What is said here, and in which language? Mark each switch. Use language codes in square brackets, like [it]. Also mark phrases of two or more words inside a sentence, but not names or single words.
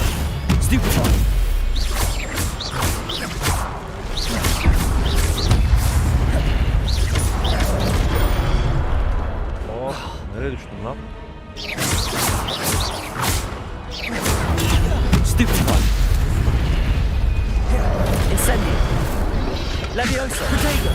[tr] Stupefy! Oh, nereye düştün lan? Stupefy! Incendio! Levioso! Protego!